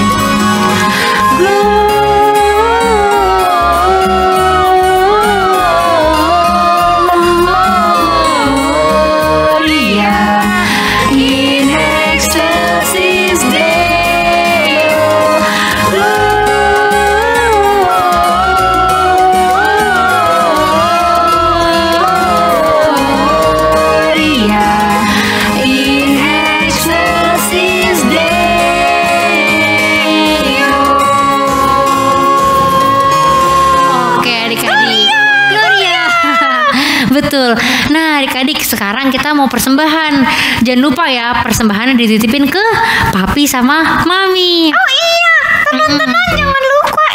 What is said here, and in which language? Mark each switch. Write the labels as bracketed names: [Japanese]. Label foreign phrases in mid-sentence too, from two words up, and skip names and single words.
[Latin] Gloria in excelsis Deo. Gloria in excelsis Deo. [Indonesian] Oke adik-adik, Gloria. Betul. Nah adik-adik sekarang kita mau persembahan. Jangan lupa ya persembahannya dititipin ke papi sama mami. Oh iya, teman-teman jangan lupa ya.